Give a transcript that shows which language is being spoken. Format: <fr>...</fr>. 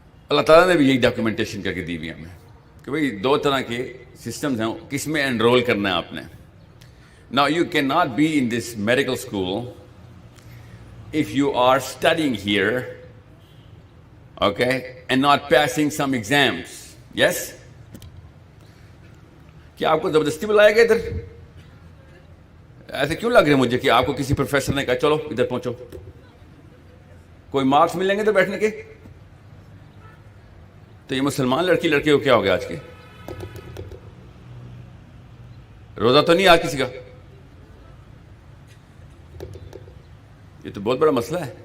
<ur>اللہ تعالیٰ نے بھی یہی ڈاکیومنٹیشن کر کے دی ہوئی ہمیں کہ بھئی 2 طرح کے سسٹمز ہیں, کس میں انرول کرنا ہے آپ نے.</ur> <en>Now you cannot be in this medical school if you are studying here, okay, and not passing some exams. Yes?</en> <ur>کیا آپ کو زبردستی بلایا گیا ادھر؟ ایسے کیوں لگ رہے مجھے کہ آپ کو کسی پروفیسر نے کہا چلو ادھر پہنچو, کوئی مارکس ملیں گے ادھر بیٹھنے کے؟ تو یہ مسلمان لڑکی لڑکے کو کیا ہو گیا آج کے؟ روزہ تو نہیں آج کسی کا؟ یہ تو بہت بڑا مسئلہ ہے.</ur>